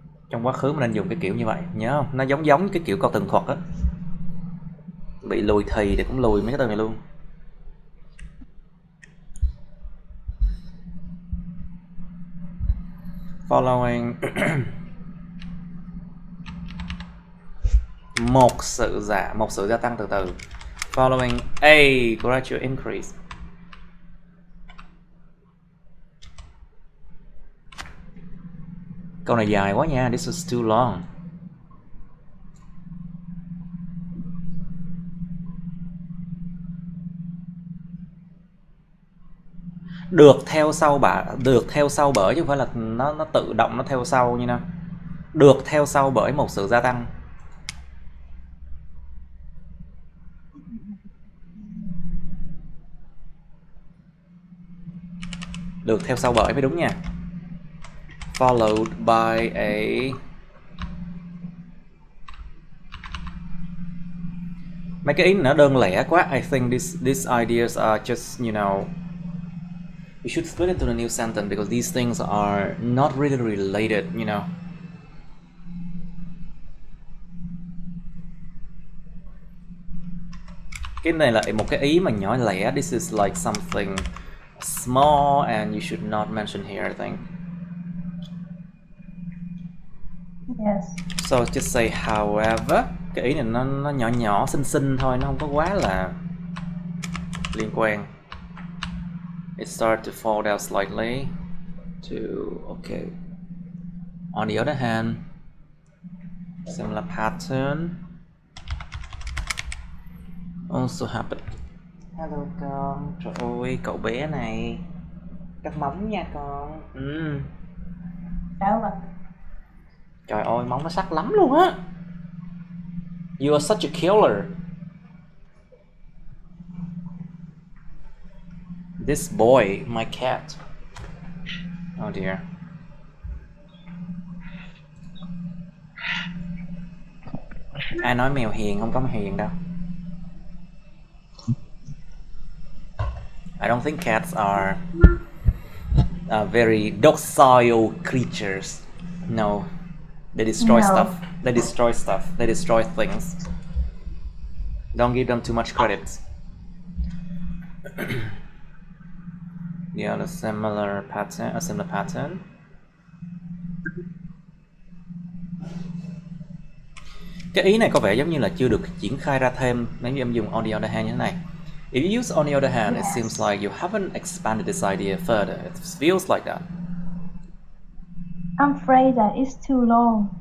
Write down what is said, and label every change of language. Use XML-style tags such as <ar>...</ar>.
<vi>Trong quá khứ mình nên dùng cái kiểu như vậy, nhớ không? Nó giống cái kiểu câu tường thuật á. Bị lùi thì cũng lùi mấy cái từ này luôn.</vi> <en>Following</en> <vi>một sự gia tăng từ từ.</vi> <en>Following a gradual increase.</en> <vi>Câu này dài quá nha,</vi> <en>this is too long.</en> <vi>Được theo sau bởi chứ không phải là nó tự động nó theo sau như nào. Được theo sau bởi một sự gia tăng. Được theo sau bởi mới đúng nha.</vi> <en>Followed by a</en> <vi>mấy cái ý nó đơn lẻ quá.</vi> <en>I think these ideas are just, you know, we should split into the new sentence because these things are not really related, you know.</en> <vi>Cái này là một cái ý mà nhỏ lẻ.</vi> <en>This is like something small and you should not mention here, I think. Yes. So just say however.</en> <vi>Cái ý này nó nhỏ xinh thôi, nó không có quá là liên quan.</vi> <en>It started to fall down slightly to okay. On the other hand, similar pattern also happened. Hello</en> <vi>con. Trời ơi, cậu bé này cắt móng nha con. Sao vậy? Trời ơi, móng nó sắc lắm luôn á.</vi> <en>You are such a killer. This boy, my cat. Oh dear.</en> <vi>Ai nói mèo hiền, không có hiền đâu.</vi> <en>I don't think cats are very docile creatures. No. They destroy stuff. They destroy stuff. They destroy things. Don't give them too much credit. Yeah, a similar pattern.</en> <vi>Cái ý này có vẻ giống như là chưa được triển khai ra thêm nếu như em dùng</vi> <en>on the other hand</en> <vi>như thế này.</vi> <en>If you use on the other hand, it seems like you haven't expanded this idea further. It feels like that. I'm afraid that it's too long.</en>